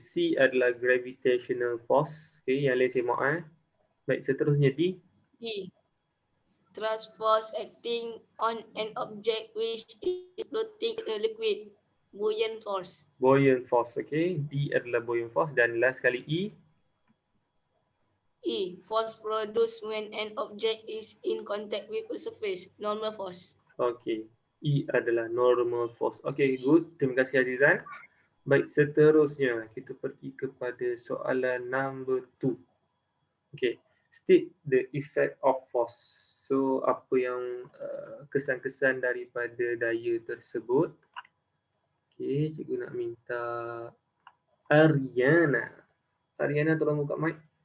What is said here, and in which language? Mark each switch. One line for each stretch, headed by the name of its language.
Malay: C adalah gravitational force. Okay. Yang lain saya maaf. Baik. Seterusnya D. D.
English: Thrust force acting on an object which is floating in a liquid. Buoyant force.
Malay: Buoyant force. Okay. D adalah buoyant force. Dan last kali E. E.
English: Force produced when an object is in contact with a surface. Normal force.
Malay: Okay. E adalah normal force. Okay, good. Terima kasih Azizan. Baik, seterusnya kita pergi kepada soalan number 2. Okay.
English: State the effect of force.
Malay: So, apa yang kesan-kesan daripada daya tersebut. Okay, cikgu nak minta Ariana. Ariana tolong buka mic.